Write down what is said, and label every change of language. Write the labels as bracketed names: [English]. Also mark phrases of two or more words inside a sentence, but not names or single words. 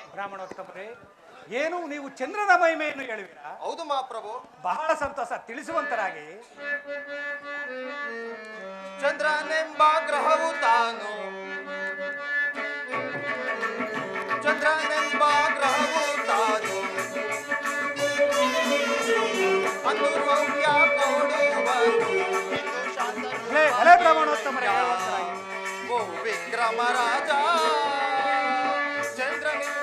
[Kannada] ಬ್ರಾಹ್ಮಣೋತ್ತಮರೇ, ಏನು, ನೀವು ಚಂದ್ರನ ಮಹಿಮೆಯನ್ನು ಹೇಳುವಿರಾ? ಹೌದು ಮಹಾಪ್ರಭು. ಬಹಳ ಸಂತೋಷ, ತಿಳಿಸುವಂತರಾಗಿ. ಚಂದ್ರನೆಂಬ ಗ್ರಹವು ತಾನು, ಚಂದ್ರನೆಂಬ ಗ್ರಹವು ತಾನು ಅಂದು ಸೌಖ್ಯ ಕೊಡುವನು ಇಂದು ಶಾಂತನು. ಭಲೆ ಬ್ರಾಹ್ಮಣೋತ್ತಮರೇ ಹೇಳುವಂತರಾಗಿ. ಓ ವಿಕ್ರಮ ರಾಜ, ಚಂದ್ರನ